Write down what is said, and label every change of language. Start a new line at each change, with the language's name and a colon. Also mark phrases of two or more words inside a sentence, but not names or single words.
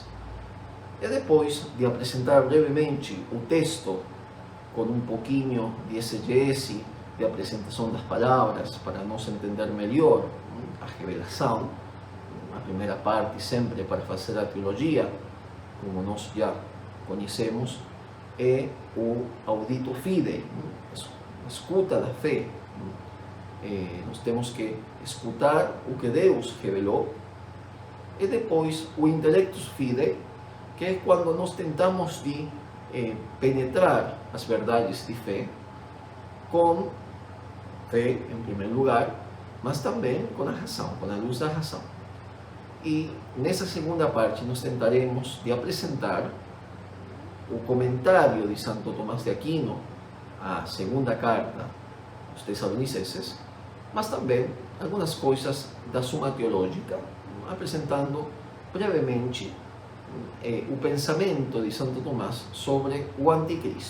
Portuguese: E depois de apresentar brevemente o texto, com um pouquinho de exegese, de apresentação das palavras, para nós entender melhor a revelação, a primeira parte sempre para fazer a teologia, como nós já conhecemos, é o
Latin: audito fidei,
Portuguese: a escuta da fé. Nós temos que escutar o que Deus revelou, e depois o
Latin: intellectus fidei,
Portuguese: que é quando nós tentamos de penetrar as verdades de fé, com fé em primeiro lugar, mas também com a razão, com a luz da razão. E nessa segunda parte nós tentaremos de apresentar o comentário de Santo Tomás de Aquino à segunda carta aos Tessalonicenses, mas também algumas coisas da Suma Teológica, apresentando brevemente o pensamento de Santo Tomás sobre o Anticristo.